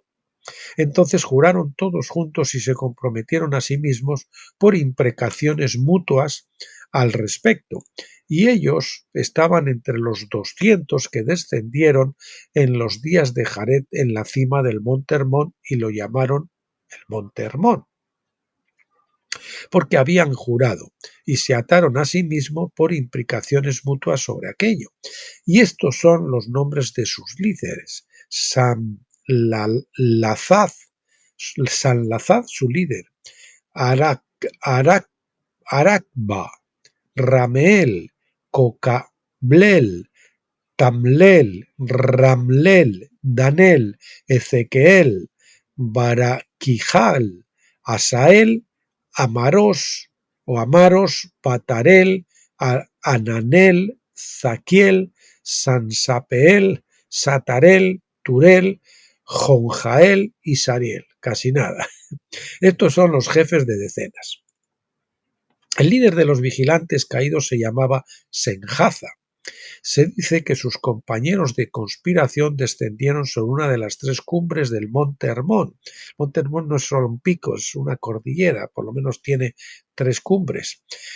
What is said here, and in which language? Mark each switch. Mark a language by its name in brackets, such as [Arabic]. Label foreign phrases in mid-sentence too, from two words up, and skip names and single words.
[Spanish] Entonces juraron todos juntos y se comprometieron a sí mismos por imprecaciones mutuas al respecto, y ellos estaban entre los 200 que descendieron en los días de Jared en la cima del monte Hermón, y lo llamaron el monte Hermón, porque habían jurado y se ataron a sí mismos por imprecaciones mutuas sobre aquello. Y estos son los nombres de sus líderes: Sanlazad, su líder; Aracba, Rameel, Cocablel, Tamlel, Ramlel, Danel, Ezequiel, Baraquijal, Asael, Amaros, Patarel, Ananel, Zaquiel, Sansapeel, Satarel, Turel, Jonjael y Sariel. Casi nada. Estos son los jefes de decenas. El líder de los vigilantes caídos se llamaba Senjaza. Se dice que sus compañeros de conspiración descendieron sobre una de las 3 cumbres del monte Hermón. El monte Hermón no es solo un pico, es una cordillera, por lo menos tiene 3 cumbres.